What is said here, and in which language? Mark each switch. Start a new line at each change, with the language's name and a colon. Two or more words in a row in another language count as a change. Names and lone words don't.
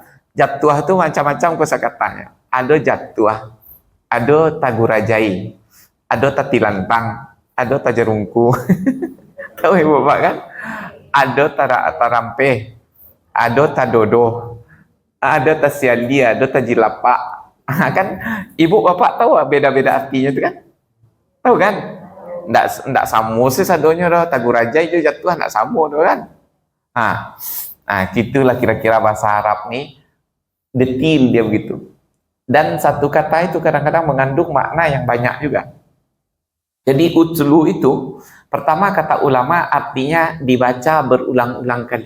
Indonesian: Jatuh itu macam-macam kosakatanya. Ada jatuh, ada tagurajai, ada tatilantang, ada tajarungku. Tahu ibu bapak kan? Ada tarampe, ada tadodo, ada tasiali, ada tajilapa. Kan ibu bapak tahu beda-beda artinya itu kan? Tahu kan?
Minangkabau: Ndak samu sih sadonya dah, taguraja itu jatuh ndak samu dah kan.
Indonesian: Gitulah kira-kira bahasa Arab nih, detil dia begitu. Dan satu kata itu kadang-kadang mengandung makna yang banyak juga. Jadi utlu itu pertama kata ulama artinya dibaca berulang-ulang kali.